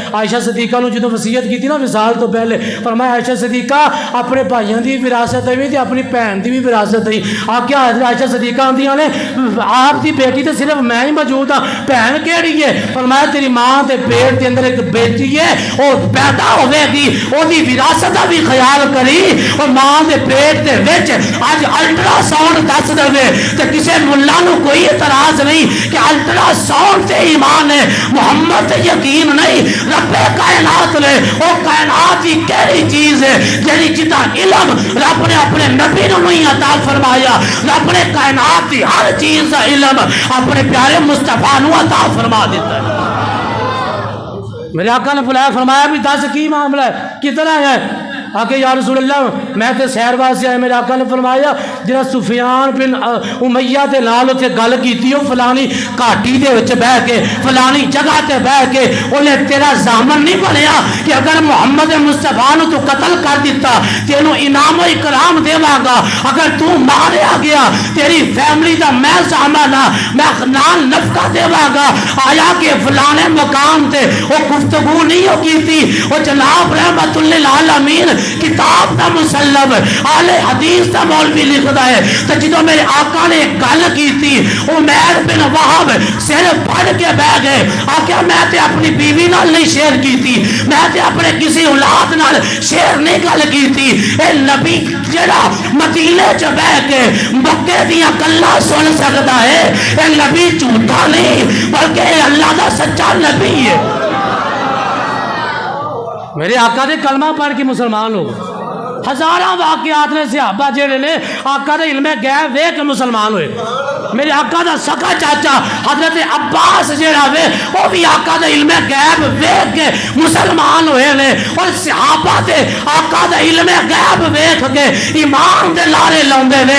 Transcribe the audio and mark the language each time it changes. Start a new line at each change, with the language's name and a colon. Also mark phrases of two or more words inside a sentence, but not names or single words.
Punjabi: عائشہ صدیقہ نو جدوں وصیت کیتی نا وصال تو پہلے فرمایا عائشہ صدیقہ اپنے بھائیاں دی وراثت ہے تے اپنی بہن دی بھی وراثت ہے کیا حضرت عائشہ صدیقہ آندیاں نے آپ دی بیٹی تے صرف میں ہی موجود ہاں بہن کیڑی ہے فرمایا تیری ماں دے پیٹ دے اندر ایک بیٹی ہے اور پیدا ہوے گی اودی وراثت دا بھی خیال کری اور ماں دے پیٹ دے وچ اج الٹرا ساؤنڈ دس دے تے کسے ملا نو کوئی اعتراض نہیں کہ الٹرا ساؤنڈ تے ایمان ہے محمد تے یقین نہیں رب کائنات نے او کائنات ہی کیڑی چیز ہے جڑی جتا علم رب نے اپنے نبی نو نہیں عطا فرمایا رب نے کائنات دی ہر چیز دا علم اپنے پیارے مصطفیٰ نو عطا فرما دیتا ہے میرے آقا نے بلایا فرمایا بھی دس کی معاملہ ہے کتنا ہے آکے
Arabic: یا رسول اللہ
Punjabi: میں تے سیر واسطے آئے میرے آقا نے فرمایا جڑا سفیان بن امیہ دے نال تے گل کیتی او فلانی گھاٹی دے وچ بیٹھ کے فلانی جگہ تے بیٹھ کے انہیں تیرا زامن نہیں بنیا کہ اگر محمد مصطفیٰ نو تو قتل کر دیتا تینوں انعام و اکرام دیواں گا اگر تو ماریا گیا تیری فیملی دا میں زامن میں نال نفقہ دیواں گا آیا کہ فلانے مقام تے او گفتگو نہیں ہو کیتی او جناب رحمت للعالمین کتاب دا مسلم آل حدیث دا مولوی لکھدا ہے تو جدوں میرے آقا نے گل کیتی عمیر بن وہب سر پھڑ کے بہ گئے آقا میں تے اپنی بیوی نال نہیں شیئر کیتی میں تے اپنے کسی اولاد نال شیئر نہیں گل کیتی اے نبی جڑا مدینے چ بیٹھ کے مکے دیاں گلاں سن سکدا ہے اے نبی جھوٹا نہیں بلکہ اے اللہ دا سچا نبی ہے میرے آقا دے کلمہ پڑھ کے مسلمان ہو ہزاراں واقعات نے صحابہ جڑے نے آقا دے علم غیب ویکھ کے مسلمان ہوئے میرے آقا دا سکا چاچا حضرت عباس جیڑا وے وہ بھی آقا دا علم غیب ویکھ کے مسلمان ہوئے نے، اور صحابہ تے آقا دا علم غیب ویکھ کے ایمان دے لارے لاندے نے۔